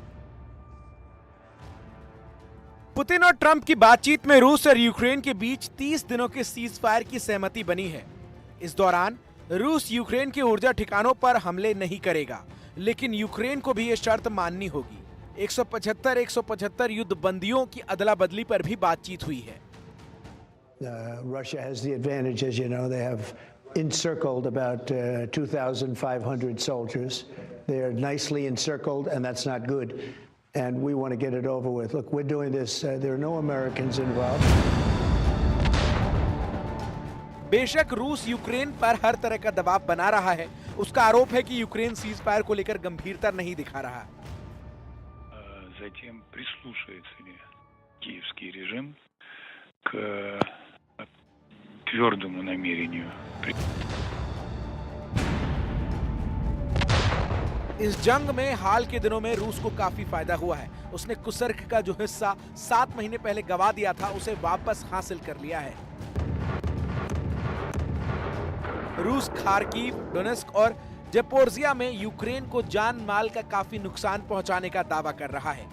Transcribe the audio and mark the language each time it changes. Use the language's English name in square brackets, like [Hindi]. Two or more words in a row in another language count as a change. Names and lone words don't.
[Hindi] पुतिन और ट्रंप की बातचीत में रूस और यूक्रेन के बीच 30 दिनों के [English] cease fire [Hindi] की सहमति बनी है। इस दौरान रूस यूक्रेन के ऊर्जा ठिकानों पर हमले नहीं करेगा, लेकिन यूक्रेन को भी यह शर्त माननी होगी। 175 युद्ध बंदियों की अदला बदली पर भी बातचीत हुई है। [English] Russia has the advantage, as you know. They have encircled about 2,500 soldiers. They are nicely encircled, and that's not good. And we want to get it over with. Look, we're doing this. There are no Americans involved. [Hindi] बेशक रूस यूक्रेन पर हर तरह का दबाव बना रहा है। उसका आरोप है कि यूक्रेन [English] cease fire [Hindi] को लेकर गंभीरता नहीं दिखा रहा। [Russian] Затем прислушается ли киевский режим к твердому намерению. [Hindi] इस जंग में हाल के दिनों में रूस को काफी फायदा हुआ है। उसने कुर्स्क का जो हिस्सा 7 महीने पहले गंवा दिया था, उसे वापस हासिल कर लिया है। रूस खार्किव, डोनेस्क और ज़पोरिज़िया में यूक्रेन को जान माल का काफी नुकसान पहुंचाने का दावा कर रहा है।